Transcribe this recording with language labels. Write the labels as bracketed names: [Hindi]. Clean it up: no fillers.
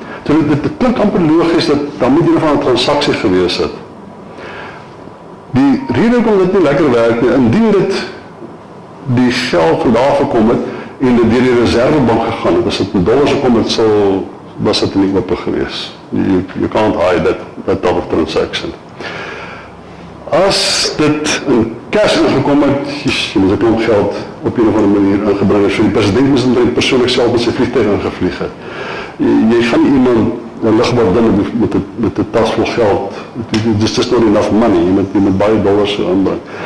[Afrikaans] So dit klink amper logies dat daar moet een van 'n transaksie gewees het. Die rede hoekom dit nie lekker werk nie, indien dit die geld vandaar gekom het en dit deur die reservebank gegaan het, as dit in dollars gekom het, was dit nie oop gewees. [English] You can't hide that type of transaction. [Afrikaans] As dit in cash ingekom het, jy moet 'n klomp geld op een of ander manier ingebring het, so die president moes eintlik persoonlik self met sy vliegtuig ingevlieg het. Jy gaan nie iemand 'n lugwaardin met 'n tas vol geld, dis [English] just not enough money, [Afrikaans] jy moet baie dollars aanbring.